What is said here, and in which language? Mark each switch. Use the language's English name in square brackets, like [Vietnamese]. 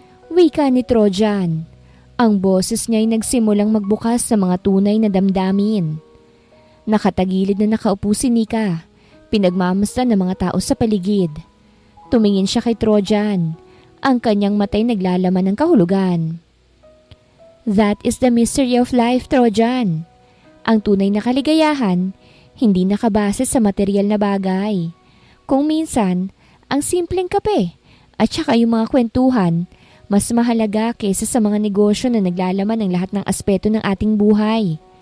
[Filipino] Wika ni Trojan. Ang boses niya ay nagsimulang magbukas sa mga tunay na damdamin. Nakatagilid na nakaupo si Nika, pinagmamasdan ng mga tao sa paligid. Tumingin siya kay Trojan, ang kanyang matay naglalaman ng kahulugan. [English] That is the mystery of life, Trojan. [Filipino] Ang tunay na kaligayahan, hindi nakabase sa material na bagay. Kung minsan, ang simpleng kape at saka yung mga kwentuhan, mas mahalaga kaysa sa mga negosyo na naglalaman ng lahat ng aspeto ng ating buhay.